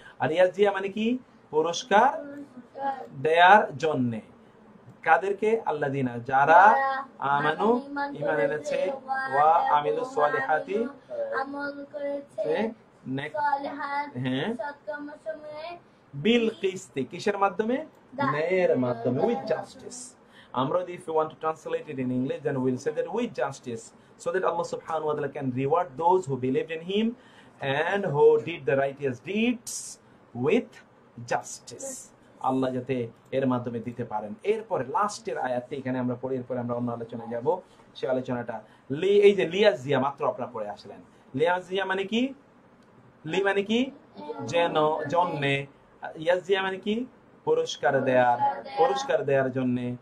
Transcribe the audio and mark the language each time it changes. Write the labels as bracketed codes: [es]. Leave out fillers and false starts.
[bn] আর ইয়াজিয়া মানে কি পুরস্কার দেয়ার জন্যে। কাদেরকে? আল্লাযিনা যারা, আমানু ঈমান এনেছে, ওয়া আমিলুস সালিহাতি আমল করেছে, সালিহাত সৎকর্মসমূহে, বিল কিসতি কিসের মাধ্যমে? ন্যায়ের মাধ্যমে, [en] With justice. [bn] আমরা [en] if you want to translate it in English, then we'll say that with justice, so that Allah subhanahu wa ta'ala can reward those who believed in him and who did the righteous deeds with justice. [bn] আল্লাহ যাতে এর মাধ্যমে দিতে পারেন। এরপরে লাস্টের আয়াতটি এখানে আমরা পড়ি, এরপরে আমরা অন্য আলোচনায় যাব। সেই আলোচনাটা লি, এই যে লিয়াজিয়া মাত্র আপনারা পড়ে আসলেন। লিয়াজিয়া মানে কি? লি মানে কি যেন, জন্যে। ইয়াজিয়া মানে কি পুরস্কার দেয়ার, পুরস্কার দেওয়ার জন্য।